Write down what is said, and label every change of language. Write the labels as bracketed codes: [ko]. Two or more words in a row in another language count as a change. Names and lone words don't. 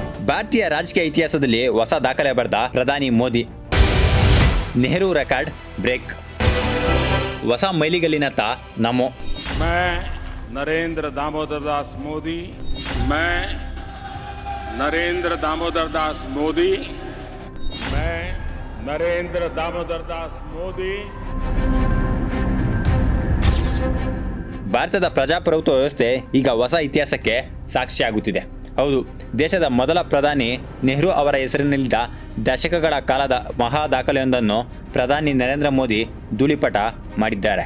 [kn] ಭಾರತೀಯ ರಾಜಕೀಯ ಇತಿಹಾಸದಲ್ಲಿ ಹೊಸ ದಾಖಲೆ ಬರೆದ ಪ್ರಧಾನಿ ಮೋದಿ. ನೆಹರು [en] record break. [kn] ಹೊಸ ಮೈಲಿಗಲ್ಲಿನತ್ತ ನಮೋ. [hi] नरेंद्र दामोदर दास मोदी, मैं नरेंद्र दामोदर दास मोदी, मैं नरेंद्र दामोदर दास मोदी. [kn] ಭಾರತದ ಪ್ರಜಾಪ್ರಭುತ್ವ ವ್ಯವಸ್ಥೆ ಈಗ ಹೊಸ ಇತಿಹಾಸಕ್ಕೆ ಸಾಕ್ಷಿಯಾಗುತ್ತಿದೆ. ಹೌದು, ದೇಶದ ಮೊದಲ ಪ್ರಧಾನಿ ನೆಹರು ಅವರ ಹೆಸರಿನಲ್ಲಿದ್ದ ದಶಕಗಳ ಕಾಲದ ಮಹಾ ದಾಖಲೆಯೊಂದನ್ನು ಪ್ರಧಾನಿ ನರೇಂದ್ರ ಮೋದಿ ಧೂಳಿಪಟ ಮಾಡಿದ್ದಾರೆ.